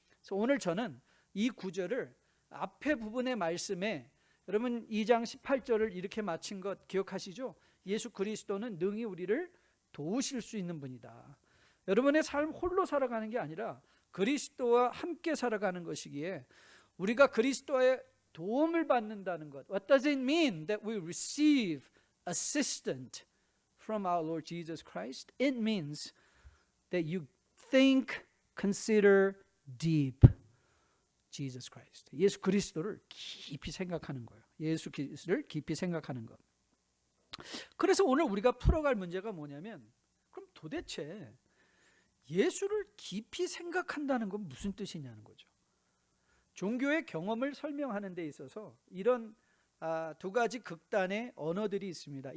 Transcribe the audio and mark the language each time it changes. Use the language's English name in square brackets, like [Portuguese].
[Korean] 그래서 오늘 저는 이 구절을 앞에 부분의 말씀에, 여러분 2장 18절을 이렇게 마친 것 기억하시죠? 예수 그리스도는 능히 우리를 도우실 수 있는 분이다. 여러분의 삶 홀로 살아가는 게 아니라 그리스도와 함께 살아가는 것이기에 우리가 그리스도의 도움을 받는다는 것. [English] What does it mean that we receive assistance from our Lord Jesus Christ? It means that you think, consider deep Jesus Christ. [Korean] 예수 그리스도를 깊이 생각하는 거예요. 예수 그리스도를 깊이 생각하는 것. 그래서 오늘 우리가 풀어갈 문제가 뭐냐면, 그럼 도대체 예수를 깊이 생각한다는 건 무슨 뜻이냐는 거죠. 종교의 경험을 설명하는 데 있어서 이런 두 가지 극단의 언어들이 있습니다.